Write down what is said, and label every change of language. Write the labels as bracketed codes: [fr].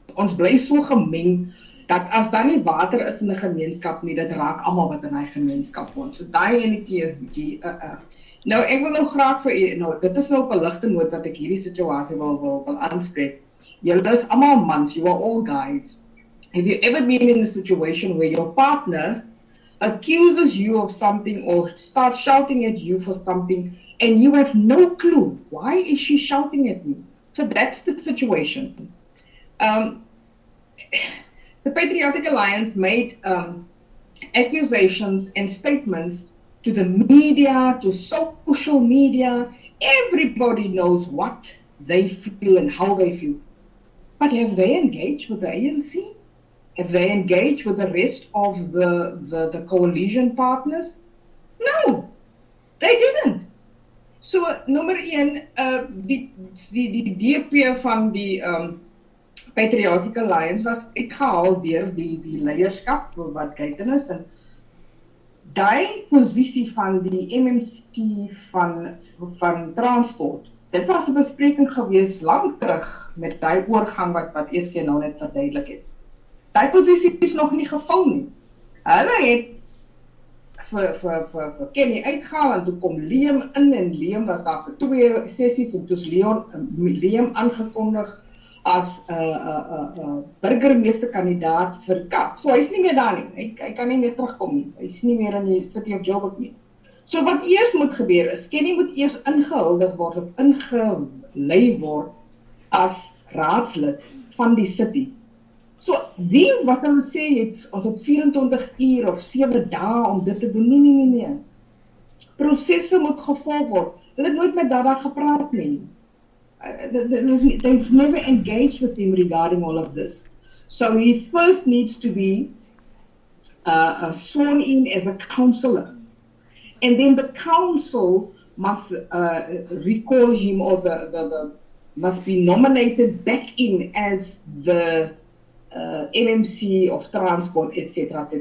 [af] Ons bly so gemeng dat as daar nie water is in 'n gemeenskap nie, dit raak almal wat in hy gemeenskap woon. So daai enetjie is bietjie Nou ek wil nou graag vir u, nou dit is nou op 'n ligte noot dat ek hierdie situasie wil aanspreek. Julle is almal mans, [en] you are all guys. Have you ever been in a situation where your partner accuses you of something or starts shouting at you for something, and you have no clue, why is she shouting at me? So that's the situation. The Patriotic Alliance made accusations and statements to the media, to social media. Everybody knows what they feel and how they feel. But have they engaged with the ANC? Have they engaged with the rest of the coalition partners? No, they didn't. [af] So, nommer 1, die DP van die Patriotic Alliance was uitgehaal deur die leierskap wat Gauteng is, en die posisie van die MMC van transport, dit was 'n bespreking gewees lang terug met die oorgang wat ESG nou net verduidelik het. Daai posisie is nog nie gevul nie. Hulle het vir Kenny uitgehaal en toe kom Liam in en Liam was daar vir 2 sessies en toe is Liam aangekondig as burgemeesterkandidaat vir Kaap. So hy's nie meer daar nie. Hy kan nie meer terugkom nie. Hy's nie meer in die City of Joburg nie. So wat eers moet gebeur is, Kenny moet eers ingehuldig word of ingelei word as raadslid van die city. So die wat hulle sê ons het 24 uur of 7 dae om dit te doen. Nee. Prosesse moet gevolg word. Hulle het nooit met Dada gepraat nie. [en] They've never engaged with him regarding all of this. So he first needs to be sworn in as a councillor. And then the council must recall him or the must be nominated back in as the MMC of transport, etc.